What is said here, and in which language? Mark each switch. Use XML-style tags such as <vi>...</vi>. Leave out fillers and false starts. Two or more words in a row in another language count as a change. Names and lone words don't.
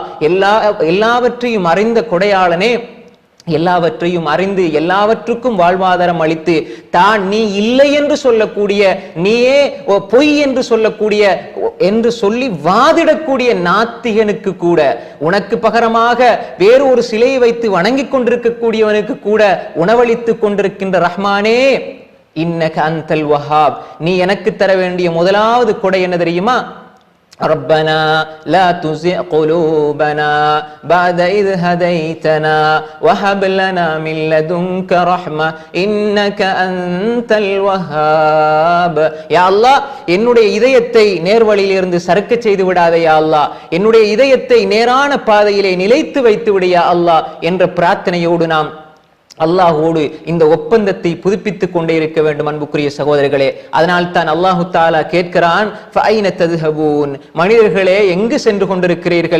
<ta>எல்லாவற்றையும் அறிந்த கொடையாளனே, எல்லாவற்றையும் அறிந்து எல்லாவற்றுக்கும் வாழ்வாதாரம் அளித்து தான் நீ இல்லை என்று சொல்லக்கூடிய, நீயே பொய் என்று சொல்லக்கூடிய என்று சொல்லி வாதிடக்கூடிய நாத்திகனுக்கு கூட, உனக்கு பகரமாக வேறு ஒரு சிலையை வைத்து வணங்கிக் கொண்டிருக்கக்கூடியவனுக்கு கூட உணவளித்துக் கொண்டிருக்கின்ற ரஹ்மானே,</ta> <ar>إنك أنت الوهاب,</ar> <ta>நீ எனக்கு தர வேண்டிய முதலாவது கொடை என்ன தெரியுமா?</ta> <ar>ربنا لا تزغ قلوبنا بعد إذ هديتنا وهب لنا من لدنك رحمة إنك أنت الوهاب. يا الله,</ar> <ta>என்னுடைய இதயத்தை நேர்வழியில் இருந்து சறுக்க செய்து விடாதே</ta> <ar>يا الله.</ar> <ta>என்னுடைய இதயத்தை நேரான பாதையிலே நிலைத்து வைத்து விடு</ta> <ar>يا الله</ar> <ta>என்ற பிரார்த்தனையோடு நாம் அல்லாஹோடு இந்த ஒப்பந்தத்தை புதுப்பித்துக் கொண்டே இருக்க வேண்டும். அன்புக்குரிய சகோதரர்களே, அதனால் தான்</ta> <ar>الله تعالى</ar> <ta>கேட்கிறான்,</ta> <ar>فأين تذهبون,</ar> <ta>மனிதர்களே எங்கு சென்று கொண்டிருக்கிறீர்கள்?</ta>